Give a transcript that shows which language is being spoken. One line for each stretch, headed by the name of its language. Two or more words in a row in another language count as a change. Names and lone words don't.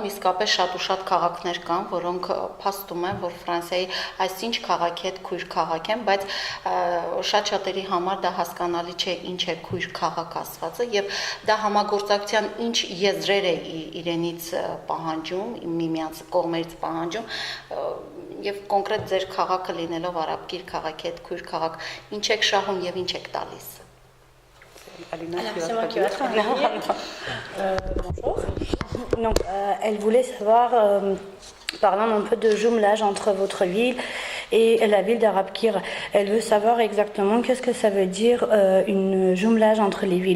Armenian: իսկապես շատ ու շատ քաղաքներ կան, որոնք փաստում են, որ Ֆրանսիայի այսինչ քաղաքի հետ քույր քաղաք են, բայց շատ-շատերի համար դա հասկանալի չէ, ինչ է քույր քաղաք ասվածը եւ դա համագործակցության ինչ եզրեր է իրենից պահանջում, միմյանց կողմերից պահանջում եւ կոնկրետ ձեր քաղաքը լինելով Արաբկիր քաղաքի հետ քույր քաղաք, ինչ եք շահում եւ ինչ եք տալիս։
French: Bonjour. Donc, elle voulait savoir, parlant un peu de jumelage entre votre ville et la ville d'Arabkir, elle veut savoir exactement qu'est-ce que ça veut dire une jumelage entre les villes.